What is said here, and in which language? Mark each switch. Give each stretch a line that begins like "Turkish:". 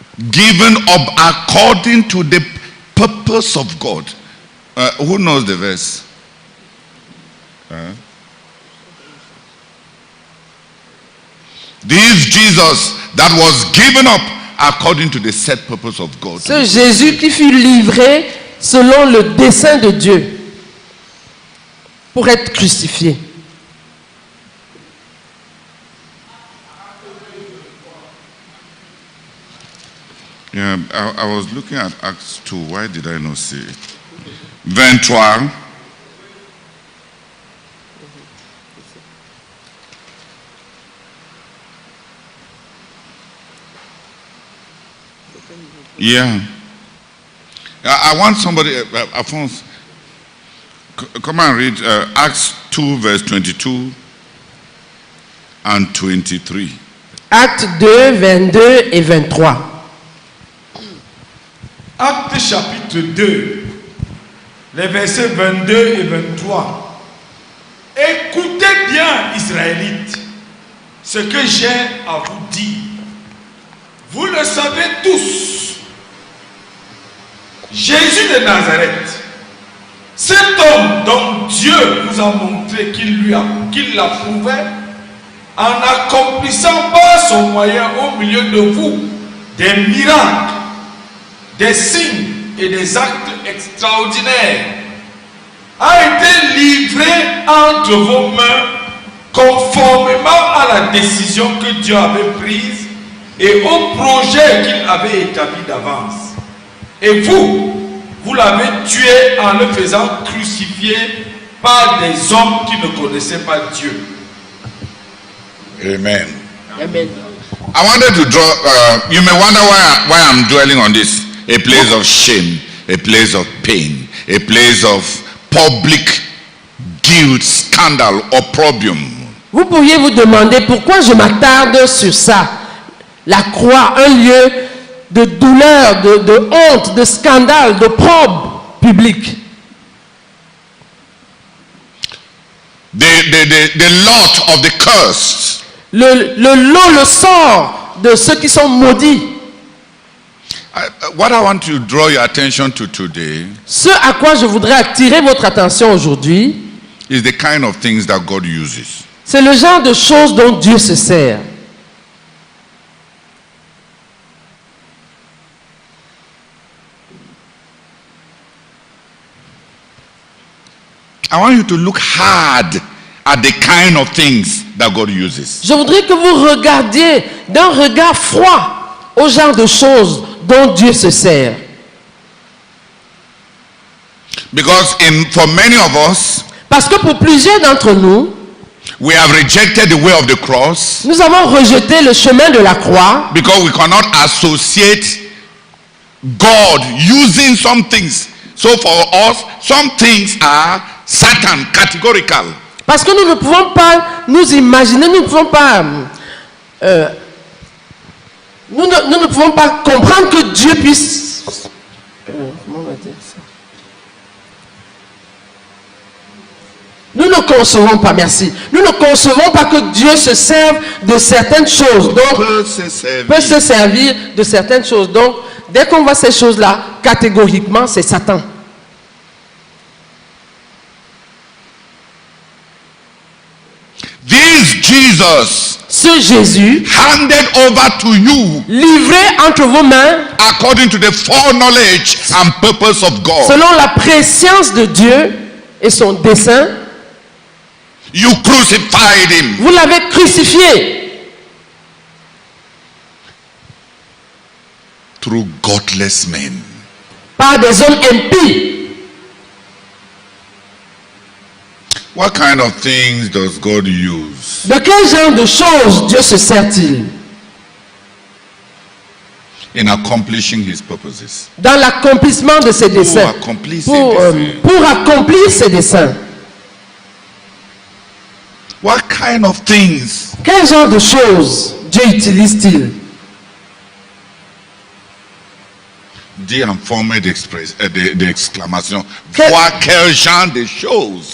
English: Given up according to the purpose of God. Who knows the verse? This Jesus that was given up according to the set purpose of God.
French: Ce Jésus qui fut livré selon le dessein de Dieu pour être crucifié.
English: Yeah, I was looking at Acts 2. Why did I not see it? 23. Yeah. I want somebody, Alphonse, come and read Acts 2 verse 22 and 23.
French: Actes 2, 22 et 23. Actes chapitre 2, les versets 22 et 23. Écoutez bien, Israélites, ce que j'ai à vous dire. Vous le savez tous. Jésus de Nazareth, cet homme dont Dieu vous a montré qu'il l'approuvait, en accomplissant par son moyen au milieu de vous des miracles, des signes et des actes extraordinaires, a été livré entre vos mains conformément à la décision que Dieu avait prise et au projet qu'il avait établi d'avance. Et vous l'avez tué en le faisant crucifier par des hommes qui ne connaissaient pas Dieu. Amen. Amen.
English: I wanted to draw, you may wonder why I'm dwelling on this. A place of shame, a place of pain, a place of public guilt, scandal, opprobrium.
French: Vous pourriez vous demander pourquoi je m'attarde sur ça. La croix, un lieu de douleur, de honte, de scandale, d'opprobre public.
English: The lot of the cursed.
French: Le sort de ceux qui sont maudits.
English: What I want to draw your attention to today,
French: Ce à quoi je voudrais attirer votre attention aujourd'hui,
English: is the kind of things that God uses.
French: c'est le genre de choses dont Dieu se sert.
English: I want you to look hard at the kind of things that God uses.
French: Je voudrais que vous regardiez d'un regard froid au genre de choses dont Dieu se sert.
English: Because for many of us,
French: Parce que pour plusieurs d'entre nous,
English: we have rejected the way of the cross
French: nous avons rejeté le chemin de la croix
English: because we cannot associate God using some things. So for us, some things are Satan, categorical.
French: parce que nous ne pouvons pas nous imaginer, nous ne pouvons pas nous ne pouvons pas comprendre que Dieu puisse comment on va dire ça? Nous ne concevons pas, merci. Nous ne concevons pas que Dieu se serve de certaines choses. Donc, peut se servir de certaines choses. Donc, dès qu'on voit ces choses-là, catégoriquement, c'est Satan.
English: This Jesus,
French: Ce Jésus,
English: handed over to you
French: livré entre vos mains,
English: according to the foreknowledge and purpose of God.
French: selon la préscience de Dieu et son dessein,
English: You crucified him.
French: vous l'avez crucifié
English: Through godless men.
French: par des hommes impies.
English: What kind of things does God use?
French: De quel genre de choses Dieu se sert-il
English: In accomplishing his purposes.
French: dans l'accomplissement de ses desseins? Pour accomplir ses desseins.
English: What kind of things?
French: Quel genre de choses Dieu utilise-t-il? Dis en forme d'exclamation. Vois quel genre de choses.